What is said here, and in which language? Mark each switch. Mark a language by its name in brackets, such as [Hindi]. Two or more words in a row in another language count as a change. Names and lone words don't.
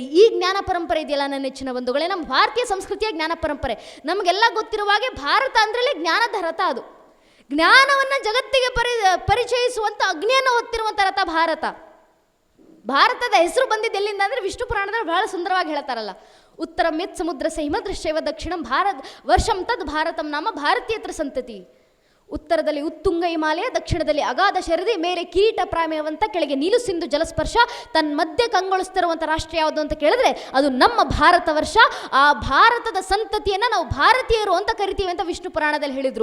[Kannada] ಈ ಜ್ಞಾನ ಪರಂಪರೆ ಇದೆಯಲ್ಲ ನನ್ನ ನೆಚ್ಚಿನ ಬಂಧುಗಳೇ, ನಮ್ಮ ಭಾರತೀಯ ಸಂಸ್ಕೃತಿಯ ಜ್ಞಾನ ಪರಂಪರೆ. ನಮಗೆಲ್ಲ ಗೊತ್ತಿರುವ ಹಾಗೆ ಭಾರತ ಅಂದ್ರೇ ಜ್ಞಾನದ ರಥ. ಅದು ಜ್ಞಾನವನ್ನು ಜಗತ್ತಿಗೆ ಪರಿಚಯಿಸುವಂಥ ಅಗ್ನಿಯನ್ನು ಹೊತ್ತಿರುವಂಥ ರಥ ಭಾರತ. ಭಾರತದ ಹೆಸರು ಬಂದಿದ್ದು ಎಲ್ಲಿಂದ ಅಂದರೆ ವಿಷ್ಣು ಪುರಾಣದಲ್ಲಿ ಬಹಳ ಸುಂದರವಾಗಿ ಹೇಳ್ತಾರಲ್ಲ, [Sanskrit] ಉತ್ತರಂ ಯತ್ ಸಮುದ್ರಸ್ಯ ಹಿಮದೃಶ್ಯೈವ ದಕ್ಷಿಣಂ ವರ್ಷಂ ತದ್ ಭಾರತಂ ನಾಮ ಭಾರತೀಯತ್ರ ಸಂತತಿ. [Kannada] ಉತ್ತರದಲ್ಲಿ ಉತ್ತುಂಗ ಹಿಮಾಲಯ, ದಕ್ಷಿಣದಲ್ಲಿ ಅಗಾಧ ಶರದಿ, ಮೇರೆ ಕಿರೀಟ ಪ್ರಾಮೇಯವಂತ, ಕೆಳಗೆ ನೀಲು ಸಿಂಧು ಜಲಸ್ಪರ್ಶ, ತನ್ನ ಮಧ್ಯೆ ಕಂಗೊಳಿಸ್ತಿರುವಂಥ ರಾಷ್ಟ್ರ ಯಾವುದು ಅಂತ ಕೇಳಿದ್ರೆ ಅದು ನಮ್ಮ ಭಾರತ ವರ್ಷ. ಆ ಭಾರತದ ಸಂತತಿಯನ್ನು ನಾವು ಭಾರತೀಯರು ಅಂತ ಕರಿತೀವಿ ಅಂತ ವಿಷ್ಣು ಪುರಾಣದಲ್ಲಿ ಹೇಳಿದರು.